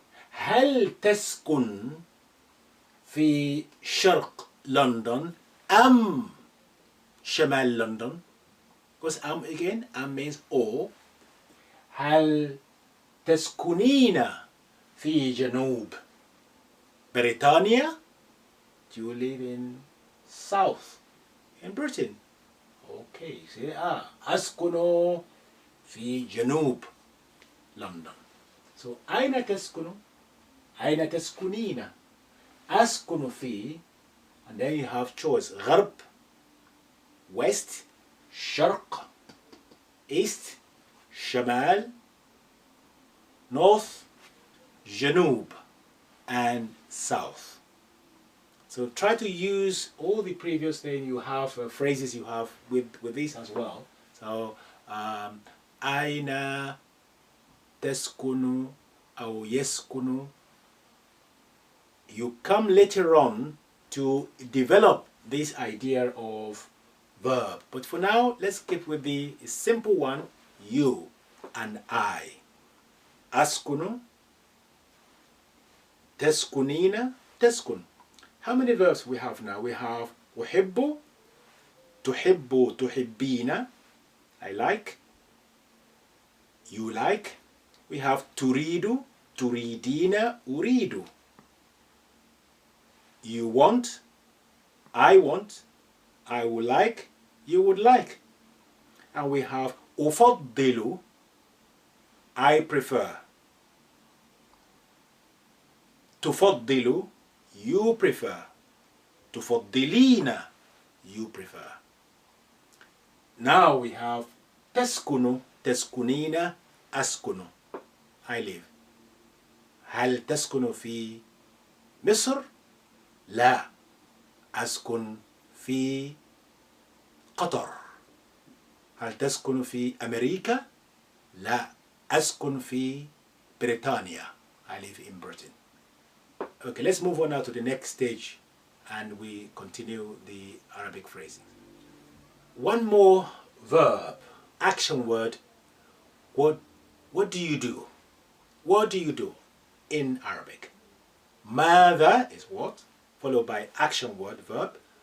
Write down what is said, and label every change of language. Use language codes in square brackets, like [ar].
[ar] هل تسكن في شرق لندن أم شمال لندن? [en] Because am again, am means or. [ar] هل تسكنين في جنوب بريطانيا? [en] Do you live in south in Britain? Okay, say [ar] أسكن في جنوب لندن. So أين تسكن? أين تسكنين? أسكن في, [en] and then you have choice غرب, west, شرق, east, شمال, north, جنوب, and south. So try to use all the previous thing you have, phrases you have with this as well. [ar] So أين تسكن أو يسكن. [en] You come later on to develop this idea of verb. But for now, let's keep with the simple one, you and I. [ar] أسكن, تسكنين, تسكن. [en] How many verbs we have now? We have [ar] أحب, تحب, تحبين, [en] I like, you like. We have [ar] تريد, تريدين, أريد. [en] You want, I want, I would like, you would like. And we have أفضل, I prefer. تفضل, you prefer. تفضلين, you prefer. Now we have [ar] تسكن, تسكنين, أسكن, [en] I live. [ar] هل تسكن في مصر؟ لا، أسكن في قطر. هل تسكن في أمريكا؟ لا، أسكن في بريطانيا. [en] I live in Britain. Okay, let's move on now to the next stage and we continue the Arabic phrasing. One more verb, action word. What do you do? What do you do in Arabic? ماذا is what, followed by action word, verb.